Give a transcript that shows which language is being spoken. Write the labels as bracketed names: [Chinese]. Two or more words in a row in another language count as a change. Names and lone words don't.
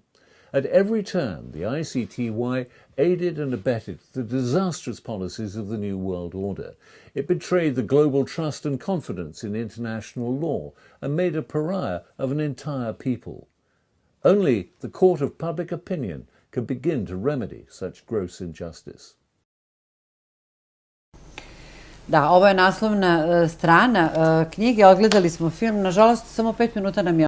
[English] At every turn, the ICTY aided and abetted the disastrous policies of the New World Order. It betrayed the global trust and confidence in international law and made a pariah of an entire people. Only the court of public opinion could begin to remedy such gross injustice. [Bosnian] Da, ovo je naslovna strana knjige, odgledali smo film, nažalost samo 5 minuta nam je